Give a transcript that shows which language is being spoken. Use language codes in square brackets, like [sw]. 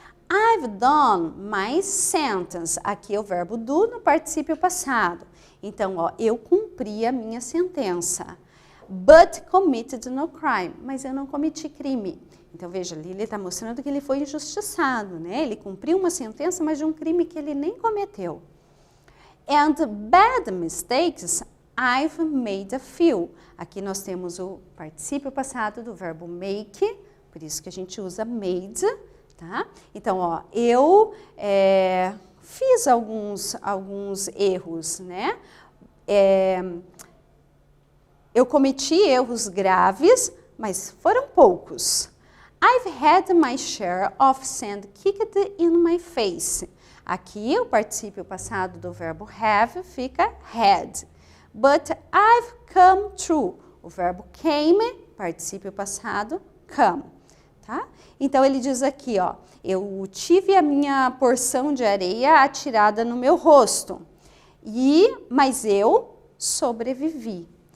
[en] I've done my sentence. [pt] Aqui é o verbo do no particípio passado. Então, ó, eu cumpri a minha sentença. [en] But committed no crime. [pt] Mas eu não cometi crime. Então, veja, ali ele está mostrando que ele foi injustiçado, né? Ele cumpriu uma sentença, mas de um crime que ele nem cometeu. [en] And bad mistakes, I've made a few. [pt] Aqui nós temos o particípio passado do verbo make, por isso que a gente usa made, tá? Então, ó, eu fiz alguns erros, né? Eu cometi erros graves, mas foram poucos. [en] I've had my share of sand kicked in my face. [pt] Aqui o particípio passado do verbo have fica had. [en] But I've come through. [pt] O verbo came, particípio passado, come. Tá? Então ele diz aqui, ó, eu tive a minha porção de areia atirada no meu rosto, mas eu sobrevivi.